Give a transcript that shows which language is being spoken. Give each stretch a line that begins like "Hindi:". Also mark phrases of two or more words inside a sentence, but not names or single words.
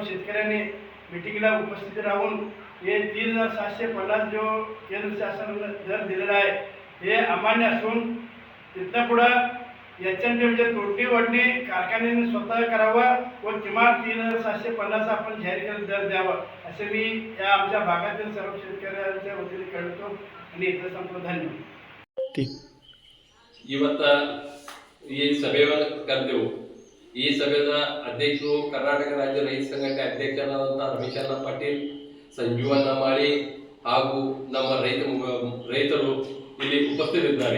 Marathi: शेतकऱ्यांनी मिटिंगला उपस्थित राहून हे 3,750 जो केंद्र शासनाने दर दिलेला आहे हे अमान्य असून तिथनं पुढं HNT म्हणजे तोडणी वाढणी कारखान्यांनी स्वतः करावं व किमान 3,750 आपण जाहीर केलेला दर द्यावा, असे मी या आमच्या भागातील सर्व शेतकऱ्यांच्या वतीने कळवतो आणि इथं संपूर्ण धन्यवाद.
Kannada: ಇವತ್ತು ಈ ಸಭೆಯನ್ನು ಕರೆದೆವು. ಈ ಸಭೆಯ ಅಧ್ಯಕ್ಷರು ಕರ್ನಾಟಕ ರಾಜ್ಯ ರೈತ ಸಂಘಟನೆ ಅಧ್ಯಕ್ಷರಾದಂಥ ರಮೇಶಣ್ಣ ಪಾಟೀಲ್, ಸಂಜೀವಣ್ಣ ಮಾಳಿ ಹಾಗೂ ನಮ್ಮ ರೈತರು ಇಲ್ಲಿ ಉಪಸ್ಥಿತರಿದ್ದಾರೆ.